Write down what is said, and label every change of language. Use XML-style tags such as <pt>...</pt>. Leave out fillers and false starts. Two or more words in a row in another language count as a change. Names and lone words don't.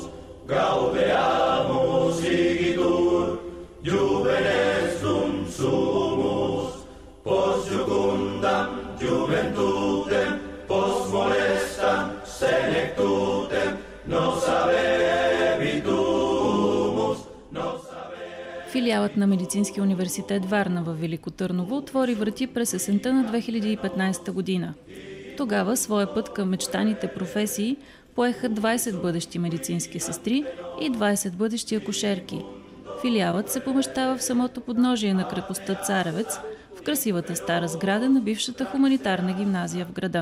<la>Gaudeamus igitur, juvenes dum sumus. Post jucundam juventutem, post molestam senectutem, nos habebitumus, nos habebitumus.</la> <bg>Филиалът на Медицинския университет Варна във Велико Търново отвори врати през есента на 2015 година. Тогава своя път към мечтаните професии поеха 20 бъдещи медицински сестри и 20 бъдещи акушерки. Филиалът се помещава в самото подножие на крепостта Царевец, в красивата стара сграда на бившата хуманитарна гимназия в града.</bg>